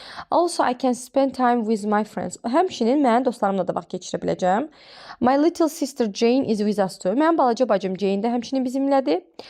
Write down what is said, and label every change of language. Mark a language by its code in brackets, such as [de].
[en] Also, I can spend time with my friends. [az] Həmçinin mən dostlarımla da vaxt keçirə biləcəm. [en] My little sister Jane is with us too. [az] Mənim balaca bacım Jane də həmçinin bizimlədir.